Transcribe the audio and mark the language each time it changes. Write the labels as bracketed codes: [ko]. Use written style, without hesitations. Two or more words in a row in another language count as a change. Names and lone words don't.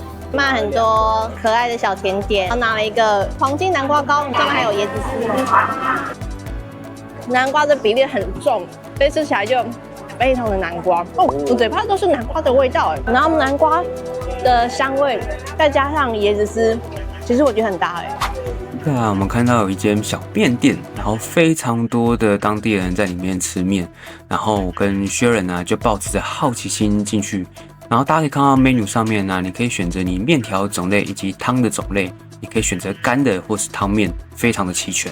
[zh] 賣很多可愛的小甜點。然後拿了一個黃金南瓜糕，上面還有椰子絲。南瓜的比例很重，所以吃起来就非常的南瓜哦，我嘴巴都是南瓜的味道哎。然后南瓜的香味再加上椰子絲，其實我覺得很搭哎。對啊，我們看到有一間小麵店，然後非常多的當地人在裡面吃麵，然後我跟薛仁呢就抱持着好奇心進去，然後大家可以看到 menu 上面呢，你可以選擇你麵條種類以及湯的種類，你可以選擇乾的或是湯麵，非常的齊全。